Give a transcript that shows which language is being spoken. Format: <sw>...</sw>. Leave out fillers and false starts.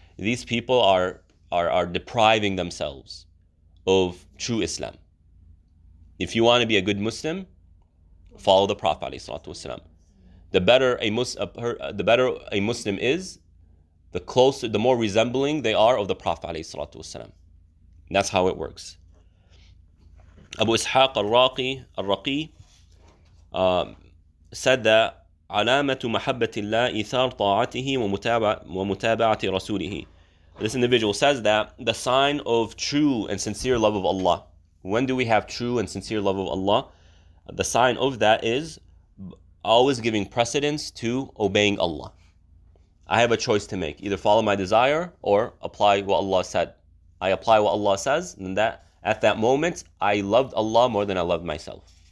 <en>These people are depriving themselves of true Islam. If you want to be a good Muslim, follow the Prophet alayhi salatu wasalam. The better a Muslim is, the more resembling they are of the Prophet alayhi salatu wasalam. That's how it works. Abu Ishaq al-Raqi said that</en> <ar>علامة محبة الله إيثار طاعته ومتابعة رسوله.</ar> <en>This individual says that the sign of true and sincere love of Allah. When do we have true and sincere love of Allah? The sign of that is always giving precedence to obeying Allah. I have a choice to make. Either follow my desire or apply what Allah said. I apply what Allah says, and that at that moment, I loved Allah more than I loved myself.</en>